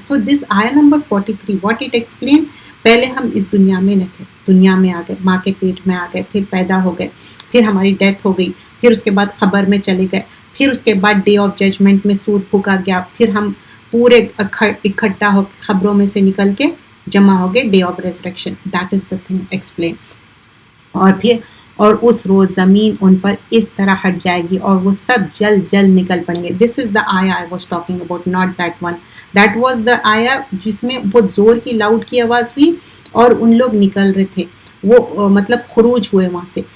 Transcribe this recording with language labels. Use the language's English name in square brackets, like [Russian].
[English] So this آیا number 43 what it explain. [Urdu] پہلے ہم اس دنیا میں نہ تھے, دنیا میں آ گئے, ماں کے پیٹ میں آ گئے, پھر پیدا ہو گئے, پھر ہماری ڈیتھ ہو گئی, پھر اس کے بعد قبر میں چلے گئے, پھر اس کے بعد ڈے آف ججمنٹ میں سور پھونکا گیا, پھر ہم پورے اکٹھا ہو خبروں میں سے نکل کے جمع ہو گئے day of resurrection. [English] That is the thing explain. [Urdu] اور اس روز زمین ان پر اس طرح ہٹ جائے گی اور وہ سب جلد نکل پڑیں گے. [English] This is the آیا I was talking about, not that one. That was the آیا [Urdu] جس میں بہت زور کی لاؤڈ کی آواز ہوئی اور ان لوگ نکل رہے تھے, وہ مطلب خروج ہوئے وہاں سے.